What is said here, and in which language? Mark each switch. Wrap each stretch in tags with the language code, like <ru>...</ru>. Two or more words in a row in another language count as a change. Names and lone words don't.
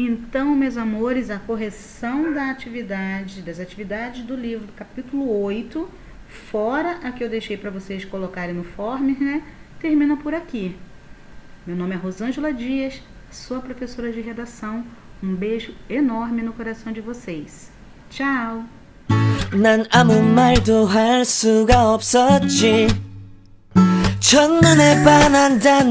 <pt>Então, meus amores, a correção das atividades do livro, do capítulo 8, fora a que eu deixei para vocês colocarem no form, né, termina por aqui. Meu nome é Rosângela Dias, sou a professora de redação. Um beijo enorme no coração de vocês. Tchau!</pt> <ko>난 아무 말도 할 수가 없었지 첫눈에 반한다는</ko>